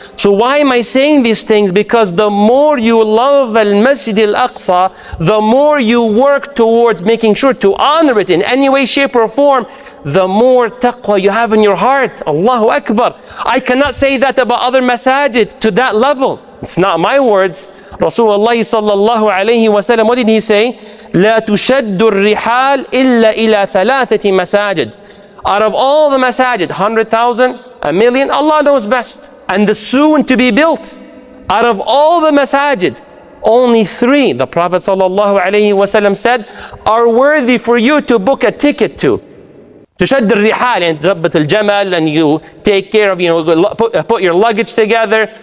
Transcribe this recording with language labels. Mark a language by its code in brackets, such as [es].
[en] So why am I saying these things? Because the more you love Al-Masjid Al-Aqsa, the more you work towards making sure to honor it in any way, shape or form, the more taqwa you have in your heart. Allahu Akbar. I cannot say that about other masajid to that level. It's not my words. Rasulullah sallallahu alayhi wa sallam, what did he say? [ar] لا تشد الرحال إلا إلى ثلاثة مساجد. [en] Out of all the masajid, 100,000, a million, Allah knows best. And the soon to be built. Out of all the masajid, only 3, the Prophet sallallahu alaihi wasallam said, are worthy for you to book a ticket to. [ar] تشد الرحال يعني تظبط الجمل, [en] and you take care of, put your luggage together.